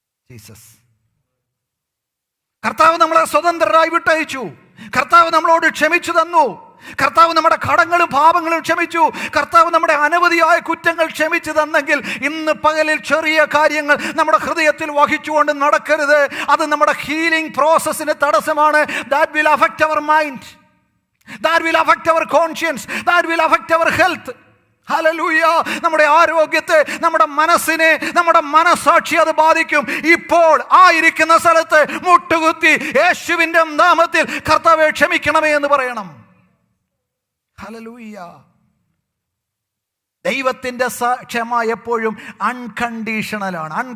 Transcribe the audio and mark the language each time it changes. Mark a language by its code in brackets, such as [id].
[ml] Jesus, കർത്താവ് നമ്മളെ സ്വതന്ത്രരായി വിട്ടയച്ചു. കർത്താവ് നമ്മളോട് ക്ഷമിച്ചു തന്നു. കർത്താവ് നമ്മുടെ കടങ്ങളും പാപങ്ങളും ക്ഷമിച്ചു. കർത്താവ് നമ്മുടെ അനവധിയായ കുറ്റങ്ങൾ ക്ഷമിച്ചു തന്നെങ്കിൽ ഇന്ന് പകലിൽ ചെറിയ കാര്യങ്ങൾ നമ്മുടെ ഹൃദയത്തിൽ വഹിച്ചുകൊണ്ട് നടക്കരുത്. അത് നമ്മുടെ healing പ്രോസസ്സിന് തടസ്സമാണ്. [en] That will affect our mind. That will affect our conscience. That will affect our health. [ml] Hallelujah. നമ്മുടെ ആരോഗ്യത്തെ, നമ്മുടെ മനസ്സിനെ, നമ്മുടെ മനസ്സാക്ഷി അത് ബാധിക്കും. ഇപ്പോൾ ആയിരിക്കുന്ന സ്ഥലത്ത് മുട്ടുകുത്തി യേശുവിൻ്റെ നാമത്തിൽ കർത്താവേ ക്ഷമിക്കണമേ എന്ന് പറയണം. ഹല്ലേലൂയ. ദൈവത്തിൻ്റെ ക്ഷമ എപ്പോഴും അൺകണ്ടീഷണലാണ്.